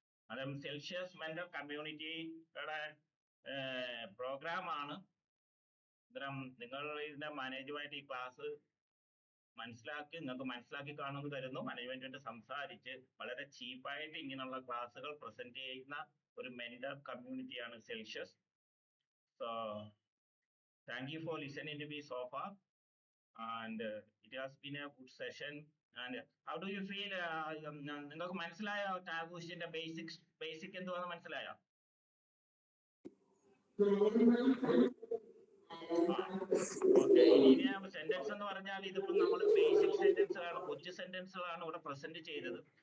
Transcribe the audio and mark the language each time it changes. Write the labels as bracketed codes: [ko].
[ml] അന്നേരം Celsius mental കമ്മ്യൂണിറ്റിയുടെ programme ആണ്. അന്നേരം നിങ്ങൾ ഇതിന്റെ മാനേജുമായിട്ട് ഈ ക്ലാസ് നിങ്ങൾക്ക് മനസ്സിലാക്കി കാണുമെന്ന് കരുതുന്നു. മാനേജ്മെന്റുമായിട്ട് സംസാരിച്ച് വളരെ ചീപ്പായിട്ട് ഇങ്ങനെയുള്ള ക്ലാസ്സുകൾ പ്രസന്റ് ചെയ്യുന്ന ഒരു mentor കമ്മ്യൂണിറ്റിയാണ് Celsius. [en] So thank you for listening to me so far, and it has been a good session. And how do you feel? [ml] നിങ്ങൾക്ക് മനസ്സിലായോ ടാഗ് ക്വസ്റ്റ്യന്റെ ബേസിക് എന്തുവാന്ന് മനസ്സിലായോ? ഓക്കെ, ഇനി സെന്റൻസ് എന്ന് പറഞ്ഞാൽ ഇതിപ്പോ നമ്മൾ ബേസിക് സെന്റൻസുകളാണ്, കൊച്ചു സെന്റൻസുകളാണ് ഇവിടെ പ്രസന്റ് ചെയ്തത്.